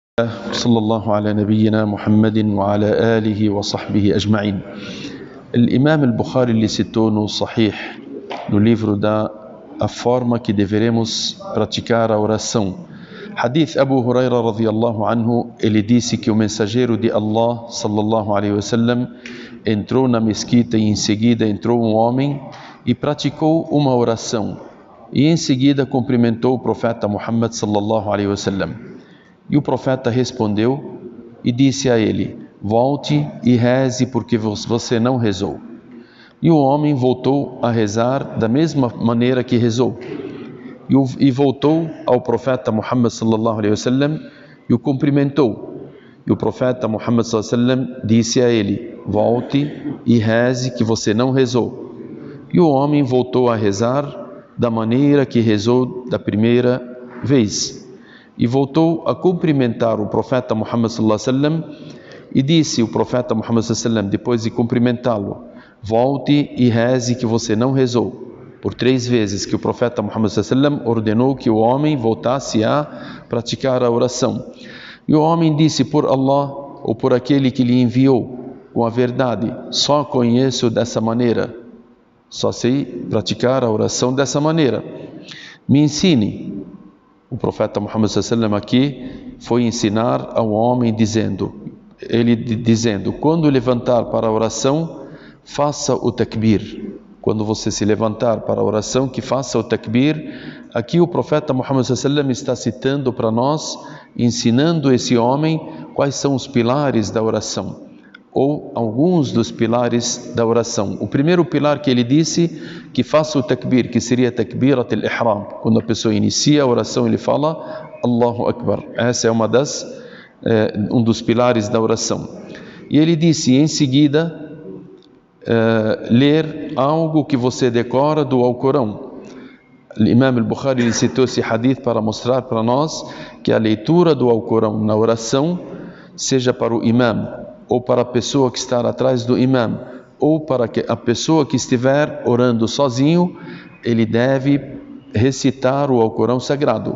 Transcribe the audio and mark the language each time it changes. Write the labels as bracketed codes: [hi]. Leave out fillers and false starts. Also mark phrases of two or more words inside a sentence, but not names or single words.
[ar] صلى الله على نبينا محمد وعلى آله وصحبه أجمعين. [pt] Imam al-Bukhari ele citou no Sahih, no livro a forma que deveremos praticar a oração. [ar] حديث أبي هريرة رضي الله عنه, [pt] ele disse que o mensageiro de Allah [ar] صلى الله عليه وسلم [pt] entrou na mesquita e em seguida entrou um homem e praticou uma oração e em seguida cumprimentou o profeta Muhammad [ar] صلى الله عليه وسلم. [pt] E o profeta respondeu e disse a ele: volte e reze porque você não rezou. E o homem voltou a rezar da mesma maneira que rezou. E voltou ao profeta Muhammad [ar] صلى الله عليه وسلم [pt] e o cumprimentou. E o profeta Muhammad [ar] صلى الله عليه وسلم [pt] disse a ele: volte e reze que você não rezou. E o homem voltou a rezar da maneira que rezou da primeira vez. E voltou a cumprimentar o profeta Muhammad [ar] صلى الله عليه وسلم [pt] e disse o profeta Muhammad [ar] صلى الله عليه وسلم, [pt] depois de cumprimentá-lo: volte e reze que você não rezou. Por 3 vezes que o profeta Muhammad [ar] صلى الله عليه وسلم [pt] ordenou que o homem voltasse a praticar a oração. E o homem disse: por Allah ou por aquele que lhe enviou com a verdade, só conheço dessa maneira, só sei praticar a oração dessa maneira, me ensine. O profeta Muhammad [ar] صلى الله عليه وسلم [pt] aqui foi ensinar ao homem dizendo, quando levantar para a oração, faça o takbir. Quando você se levantar para a oração, que faça o takbir. Aqui o profeta Muhammad [ar] صلى الله عليه وسلم [pt] está citando para nós, ensinando esse homem quais são os pilares da oração, ou alguns dos pilares da oração. O primeiro pilar que ele disse, que faça o takbir, que seria [ar] تكبيرة الإحرام. [pt] Quando a pessoa inicia a oração, ele fala [ar] الله أكبر. [pt] Essa é um dos pilares da oração. E ele disse, em seguida, ler algo que você decora do Alcorão. O Imam al-Bukhari citou esse hadith para mostrar para nós que a leitura do Alcorão na oração, seja para o imam, ou para a pessoa que está atrás do imam, ou para a pessoa que estiver orando sozinho, ele deve recitar o Alcorão sagrado.